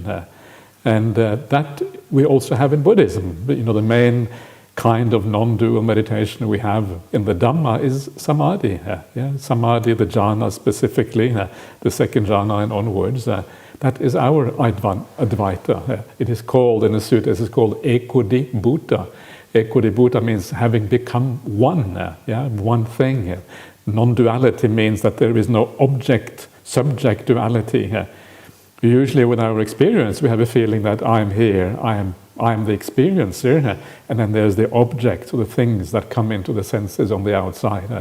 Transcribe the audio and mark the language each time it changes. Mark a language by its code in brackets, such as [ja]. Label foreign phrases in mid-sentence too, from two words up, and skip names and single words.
[en] And that we also have in Buddhism. The main kind of non-dual meditation we have in the Dhamma is samadhi. Samadhi, the jhana specifically, the second jhana and onwards. That is our Advaita. It is called, in the Suttas, it's called [pi] ekodi bhuta. Ekodi bhuta [en] means having become one, one thing. Non-duality means that there is no object-subject duality. Usually with our experience, we have a feeling that I'm here, I am the experiencer, and then there's the objects or the things that come into the senses on the outside.